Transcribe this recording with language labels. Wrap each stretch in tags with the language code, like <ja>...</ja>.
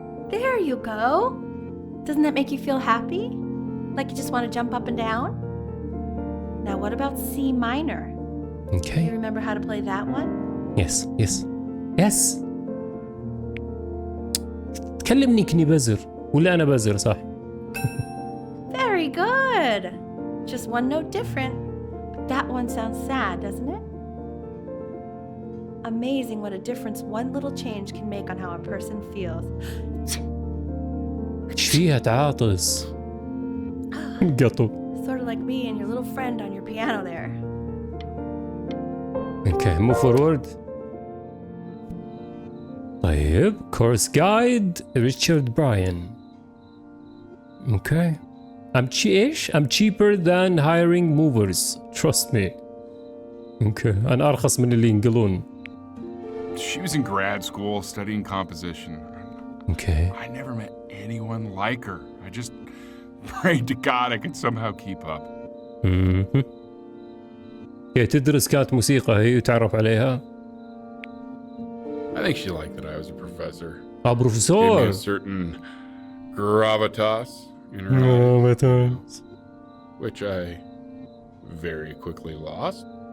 <en>There you go. Doesn't that make you feel happy? Like you just want to jump up and down? Now what about C minor? You okay. remember how to play that one? Yes yes yes.</en> <ar>تكلمني كني بزر ولا انا بزر صح؟</ar> <en>Very good. Just one note different. That one sounds sad, doesn't it? Amazing what a difference one little change can make on how a person feels.</en> <ar>ايش فيها تعاطس؟ قطو.</ar> <en>Sort of like me and your little friend on your piano there. Okay, move forward.</en> <ar>طيب</ar> <en>course guide</en> <ar>ريتشارد براين.</ar> <en>Okay. I'm cheaper than hiring movers. Trust me. Okay.</en> <ar>أنا أرخص من اللي ينقلون.</ar> <en>She was in grad school studying composition. Okay. I never met anyone like her. I just prayed to God I could somehow keep up.</en> <ar>هي تدرس كانت موسيقى هي وتعرف عليها.</ar> <en>I think she liked that I was a professor. Professor. Gave me a certain gravitas in her eyes, which I very quickly lost.</en>